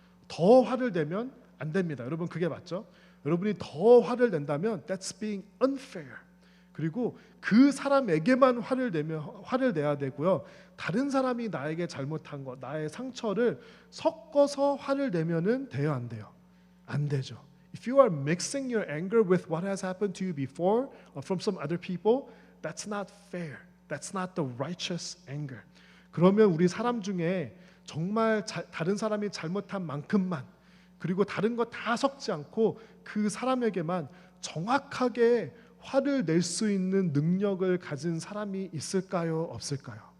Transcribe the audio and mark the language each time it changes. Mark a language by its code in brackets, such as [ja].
[ko] 더 화를 내면 안 됩니다. 여러분 그게 맞죠? 여러분이 더 화를 낸다면 [en] that's being unfair. [ko] 그리고 그 사람에게만 화를 내야 되고요. 다른 사람이 나에게 잘못한 것, 나의 상처를 섞어서 화를 내면은 돼요, 안 돼요? 안 되죠. [en] If you are mixing your anger with what has happened to you before from some other people, that's not fair. That's not the righteous anger. [ko] 그러면 우리 사람 중에 정말 다른 사람이 잘못한 만큼만, 그리고 다른 거 다 섞지 않고 그 사람에게만 정확하게 화를 낼 수 있는 능력을 가진 사람이 있을까요? 없을까요?